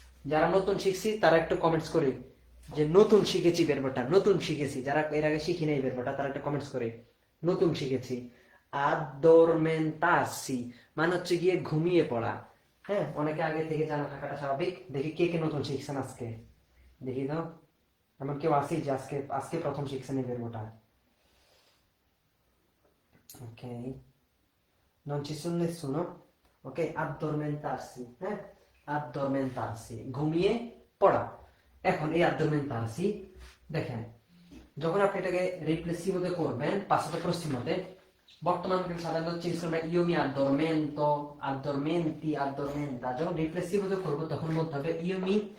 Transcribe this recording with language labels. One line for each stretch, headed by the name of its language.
Bangla: যারা নতুন শিখছি তারা একটু কমেন্টস করে যে নতুন শিখেছি ভার্বটা, নতুন শিখেছি, যারা এর আগে শিখি নাই ভার্বটা তারা একটু কমেন্টস করে নতুন শিখেছি। addormentarsi মানে হচ্ছে গিয়ে ঘুমিয়ে পড়া, হ্যাঁ অনেকে আগে থেকে জানা থাকাটা স্বাভাবিক। দেখি কে কে নতুন শিখছেন আজকে, দেখি দাও এমন কেউ আসি যে আজকে প্রথম শিখছেন এই ভার্বটা।
Italian: Ok, non ci sono nessuno, ok, addormentarsi, addormentarsi,
Bangla: ঘুমিয়ে পড়া। এখন এই addormentarsi দেখেন যখন আপনি এটাকে রিপ্লেসিভোতে করবেন পাসাতো প্রসিমোতে, বর্তমান কালে সাধারণত চেঞ্জ করবেন
Italian: io mi addormento, addormenti, addormenta।
Bangla: যখন রিপ্লেসিভোতে করব তখন বলতে হবে
Italian: io mi